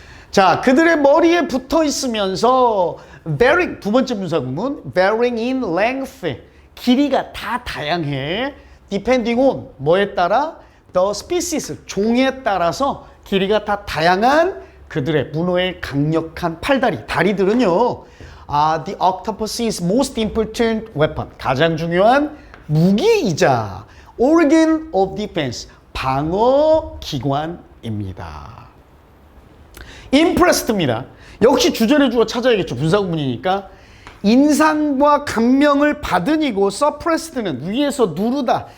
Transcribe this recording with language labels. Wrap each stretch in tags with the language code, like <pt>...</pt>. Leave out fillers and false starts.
<ko>자, 그들의 머리에 붙어있으면서 varying, 두 번째 분사구문,</ko> <en>varying in length,</en> <ko>길이가 다 다양해.</ko> <en>depending on,</en> <ko>뭐에 따라?</ko> <en>the species,</en> <ko>종에 따라서 길이가 다 다양한 그들의 문어의 강력한 팔다리, 다리들은요.</ko> <en>The octopus is most important weapon.</en> <ko>가장 중요한 무기이자</ko> <en>organ of defense.</en> <ko>방어 기관입니다. impressed입니다. 역시 주절의 주어 찾아야겠죠. 분사구문이니까. 인상과 감명을 받으니고 suppressed는 위에서 누르다.</ko>